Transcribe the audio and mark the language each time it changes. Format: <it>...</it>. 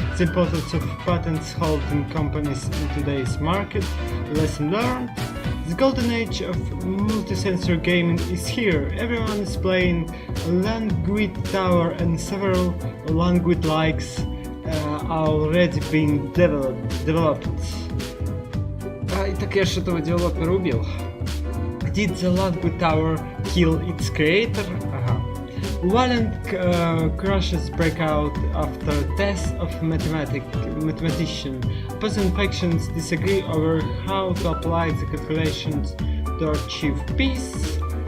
<en>The importance of patents holding companies in today's market. Lesson learned. The golden age of multi-sensor gaming is here. Everyone is playing Languid Tower and several Languid likes are already being developed.</en> <ru>И так я же этого девелопера убил.</ru> <en>Did the Languid Tower kill its creator? Violent crashes break out after death of mathematician. Opposing factions disagree over how to apply the calculations to achieve peace.</en>